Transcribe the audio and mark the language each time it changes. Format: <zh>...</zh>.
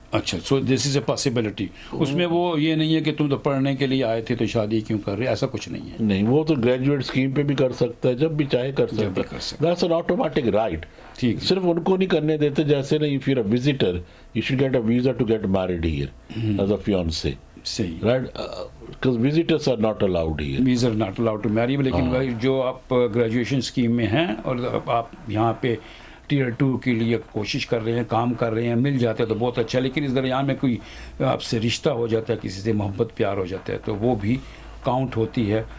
<hi>अच्छा,</hi> <en>So this is a possibility.</en> <hi>उसमें वो ये नहीं है कि तुम तो पढ़ने के लिए आए थे तो शादी क्यों कर रहे, ऐसा कुछ नहीं है। नहीं, वो तो ग्रेजुएट स्कीम पे भी कर सकता है, जब भी चाहे कर भी सकता कर है। सकता</hi> <en>That's an automatic right.</en> <hi>ठीक। सिर्फ उनको नहीं करने देते, जैसे ना</hi> <en>If you are a visitor you should get a visa to get married here as a fiancée.</en> <hi>सही</hi> <en>right? Because visitors are not allowed here. Visas are not allowed to marry, लेकिन</en> <hi>हाँ। भाई जो आप ग्रेजुएशन स्कीम में हैं और आप यहाँ पे टीयर 2 के लिए कोशिश कर रहे हैं, काम कर रहे हैं, मिल जाते हैं तो बहुत अच्छा है। लेकिन इस दरमियान में कोई आपसे रिश्ता हो जाता है, किसी से मोहब्बत प्यार हो जाता है, तो वो भी काउंट होती है।</hi>